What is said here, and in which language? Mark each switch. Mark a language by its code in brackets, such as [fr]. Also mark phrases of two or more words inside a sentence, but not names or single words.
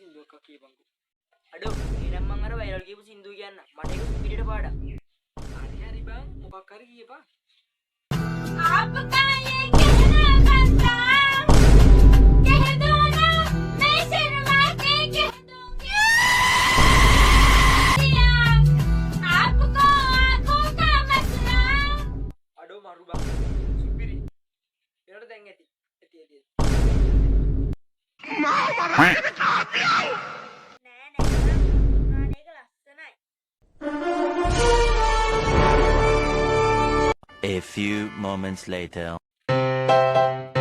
[si] එකක් කියපන්කෝ. අඩෝ එහෙනම් මං අර වයිරල් කියපු සින්දුව කියන්න. මට ඒක පිටියට පාඩම්. හරි බං මොකක් හරි කියපන්. [hi] आपका ये कहना बनता कह दो ना मैं शर्मा के कह दूंगी आपको आंखों का मसला [si] අඩෝ මරු බං. සුපිරි. ඒකට දැන් ඇති. ඇති. නෑ අනේක ලස්සනයි [en] A few moments later.